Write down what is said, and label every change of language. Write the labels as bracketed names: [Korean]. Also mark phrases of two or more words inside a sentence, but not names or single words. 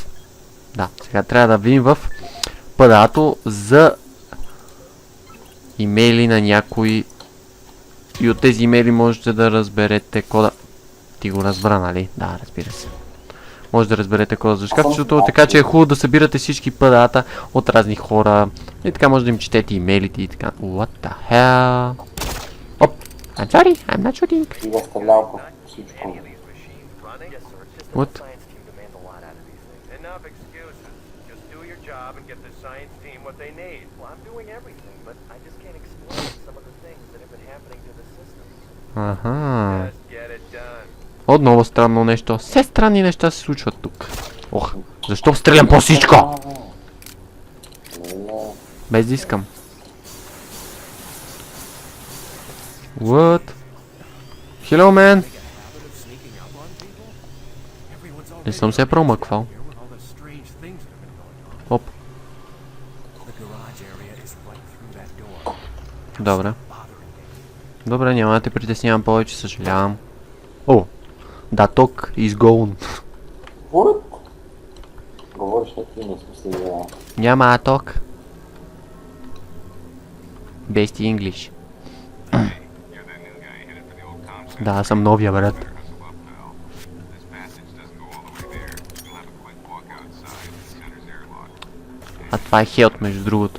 [Bulgarian] Да, сега трябва да видим в ПДА-то за имейли на някои. И от тези имейли можете да разберете кода. Ти го разбра, нали? Да, разбира се. Може да разберете кода за шкафчето, така че е хубаво да събирате всички ПДА-та от разни хора. И така може да им четете имейлите и така. [English] What the hell? Оп! I'm sorry, I'm not shooting. [Bulgarian] И да стрелял по всичко. [English] What? Science team demand a lot out of these things. Enough excuses. Just do your job and get the science team what they need. Well, I'm doing everything, but I just can't explain some of the things that have been happening to the system. [Bulgarian] Аха. [English] Just get it done. [Bulgarian] Отново странно нещо. Все странни неща се случват тук. Ох, защо стрелям по всичко? Без да искам. [English] What? Hello, man. [Bulgarian] Не съм се промъквал. Оп. Добре. Добре, няма да те притеснявам повече, съжалявам. О! Да, ток [English] is gone. What? [Bulgarian] Говориш някакви несмислени. Няма ток. Бести English. Да, аз съм новия, брат. А това е хелт, между другото.